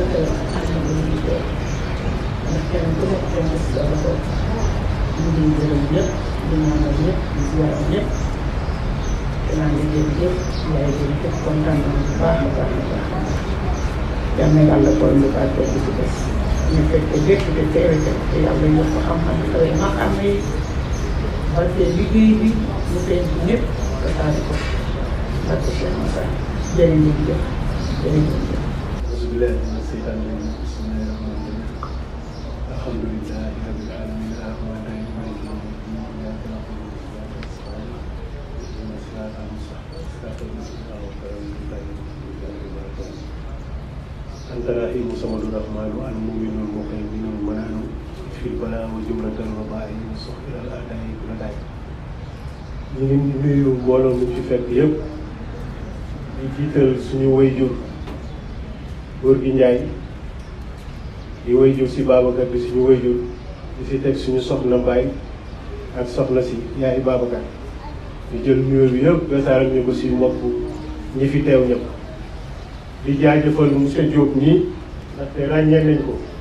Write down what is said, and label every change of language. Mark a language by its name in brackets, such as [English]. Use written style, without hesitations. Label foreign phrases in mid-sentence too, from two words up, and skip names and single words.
[Wolof] kaw ak na bu ñuy teel ndax kenn ku nekk kenn gis sa loxo ñu ngi gërëm ñëpp di ñaanal ñëpp di ziar ñëpp te naa ngi leen ñëpp yaay leen ñëpp kontaan nañu bu baax a baax a baax yal na yàlla bool ñu barke bi ci des ñu fekk lépp te teewe te yàlla yokk xam-xam xëy ma xam ne barke liggéey bi mu feeñ ci ñëpp te taari ko barke Cheikh Moussa jërë ngeen jëf jërë ngeen jëf [Arabic] بسم الله من الشيطان الرجيم بسم الله الرحمن الرحيم الحمد لله رب العالمين الرحمن الرحيم مالك يوم الدين إياك نعبد وإياك نستعين اهدنا الصراط المستقيم صراط الذين أنعمت عليهم غير المغضوب عليهم ولا الضالين أنت الرحيم الصمد الرحمن المؤمن المهيمن المنان في البلاء وجملة الوباء سخل الأعداء كل داء [Wolof] ñu ngi nuyu mbooloo mi fi fekk yëpp di jiital suñu wayjur góor gi Njaay di wayjur si Babacar di suñu wayjur di si teg suñu soxna Mbaye ak soxna si yaay Babacar di jël nuyoo bi yëpp gasaaral ñu ko si mbokk ñi fi teew ñëpp di jaajëfal monsieur Diop nii ndaxte ràññee nañ ko